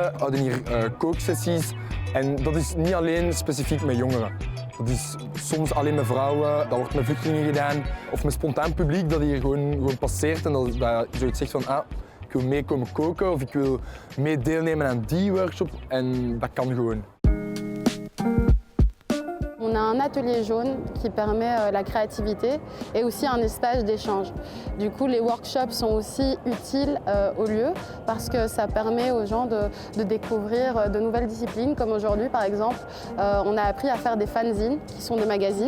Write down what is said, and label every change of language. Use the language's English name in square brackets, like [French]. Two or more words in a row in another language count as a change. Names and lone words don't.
[Dutch] We houden hier kooksessies. En dat is niet alleen specifiek met jongeren. Dat is soms alleen met vrouwen, dat wordt met vluchtelingen gedaan. Of met spontaan publiek dat hier gewoon passeert en dat zoiets zegt van ik wil mee komen koken of ik wil mee deelnemen aan die workshop. En dat kan gewoon. [French] On a un atelier jaune qui permet la créativité et aussi un espace d'échange. Du coup, les workshops sont aussi utiles au lieu parce que ça permet aux gens de découvrir de nouvelles disciplines. Comme aujourd'hui, par exemple, on a appris à faire des fanzines qui sont des magazines.